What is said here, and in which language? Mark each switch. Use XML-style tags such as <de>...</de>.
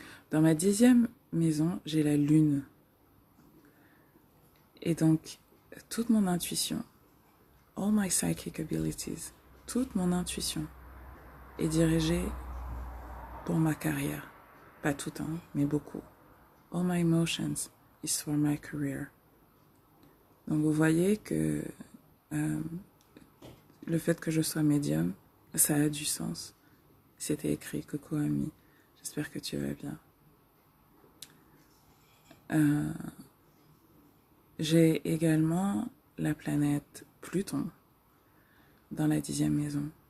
<fr>Dans ma 10e maison, j'ai la lune. Et donc, toute mon intuition,</fr> <en>all my psychic abilities,</en> <fr>toute mon intuition est dirigée pour ma carrière. Pas tout, hein, mais beaucoup.</fr> <en>All my emotions is for my career.</en> <fr>Donc vous voyez que le fait que je sois médium, ça a du sens. C'était écrit, coucou ami, j'espère que tu vas bien. J'ai également la planète Pluton dans la 10e maison.</fr>